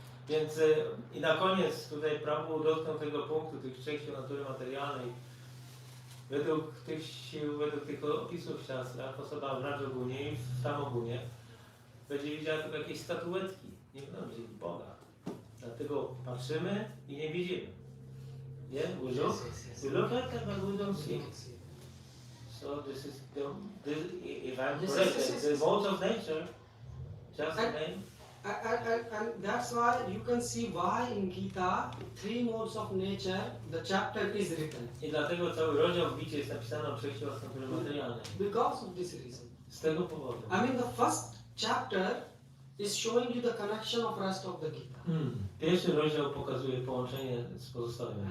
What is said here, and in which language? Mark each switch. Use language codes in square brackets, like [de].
[pl] Więc i na koniec tutaj Prabhu dotknął tego punktu, tych trzech sił natury materialnej. Według tych sił, według tych opisów w siastrach, osoba w Rajagunie i w Tamogunie będzie widziała tylko jakieś statuetki, nie będą widzieć Boga. Dlatego patrzymy i nie widzimy. [en] Yeah, we look, we look at them but we don't see. So this is if I'm correct, the modes of nature, just the name. And that's why you can see why in Gita, three modes of nature, the chapter is written. [pl] I dlatego cały rozdział w Bicie jest napisany o trzech siłach natury materialnej. [en] Because of this reason. [pl] Z tego powodu. [en] I mean the first chapter is showing you the connection of rest of the Gita. [pl] Pierwszy rozdział pokazuje połączenie z pozostałymi.